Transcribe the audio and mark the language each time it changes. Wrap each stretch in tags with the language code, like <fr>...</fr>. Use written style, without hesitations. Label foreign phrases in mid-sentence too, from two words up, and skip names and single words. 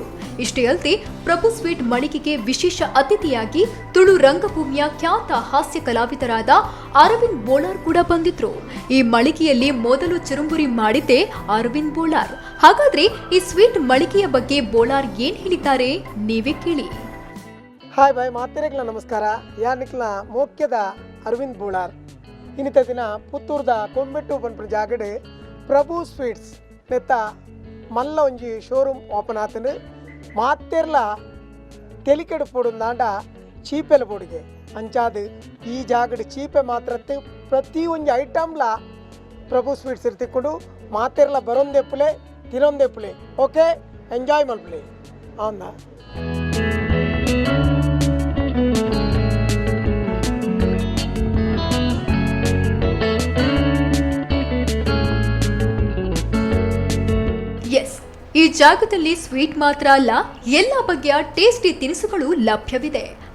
<kn>ಇಷ್ಟೇ ಅಲ್ಲದೆ ಪ್ರಭು ಸ್ವೀಟ್ ಮಳಿಗೆಗೆ ವಿಶೇಷ ಅತಿಥಿಯಾಗಿ ತುಳು ರಂಗಭೂಮಿಯ ಖ್ಯಾತ ಹಾಸ್ಯ ಕಲಾವಿದರಾದ ಅರವಿಂದ್ ಬೋಳಾರ್ ಕೂಡ ಬಂದಿದ್ರು. ಈ ಮಳಿಗೆಯಲ್ಲಿ ಮೊದಲು ಚುರುಮುರಿ ಮಾಡಿದ್ದೆ ಅರವಿಂದ್ ಬೋಳಾರ್. ಹಾಗಾದ್ರೆ ಈ ಸ್ವೀಟ್ ಮಳಿಗೆಯ ಬಗ್ಗೆ ಬೋಳಾರ್ ಏನ್ ಹೇಳಿದ್ದಾರೆ, ನೀವೇ ಕೇಳಿ.</kn> <tcy>ಹಾಯ್ ಬಾಯ್ ಮಾತೆರೆಗ್ಲ ನಮಸ್ಕಾರ. ಯಾನಿಕ್ಲ ಮೋಕ್ಯದ ಅರವಿಂದ್ ಬೋಳಾರ್. ಇನ್ನಿತ ದಿನ ಪುತ್ತೂರ್ದ ಕೊಂಬೆಟ್ಟು ಪನ್ಪುರ ಜಾಗಡೆ ಪ್ರಭು ಸ್ವೀಟ್ಸ್ ನೆತ್ತ ಮಲ್ಲ ಒಂಜಿ</tcy> <en>showroom open</en> <tcy>ಆತನು. ಮಾತೆರ್ಲ ತೆಲಿಕೆಡು ಪೋಡುಂದಾಂಡ ಚೀಪೆಲ ಪೋಡಿಗೆ ಅಂಚಾದು ಈ ಜಾಗಡೆ ಚೀಪೆ ಮಾತ್ರ ಪ್ರತಿ ಒಂಜಿ ಐಟಮ್ಲ ಪ್ರಭು ಸ್ವೀಟ್ಸ್ ಇರ್ತಿಕೊಂಡು ಮಾತೆರ್ಲ ಬರೊಂದೆಪ್ಪುಲೆ ತಿನ್ನೊಂದೆಪ್ಪುಲೆ. ಓಕೆ, ಎಂಜಾಯ್ ಮಲ್ಪುಲೆ ಅವನ್ನ.</tcy> <kn>ಎಸ್, ಈ ಜಾಗದಲ್ಲಿ ಸ್ವೀಟ್ ಮಾತ್ರ ಅಲ್ಲ, ಎಲ್ಲ ಬಗೆಯ ಟೇಸ್ಟಿ ತಿನಿಸುಗಳು ಲಭ್ಯವಿದೆ.</kn>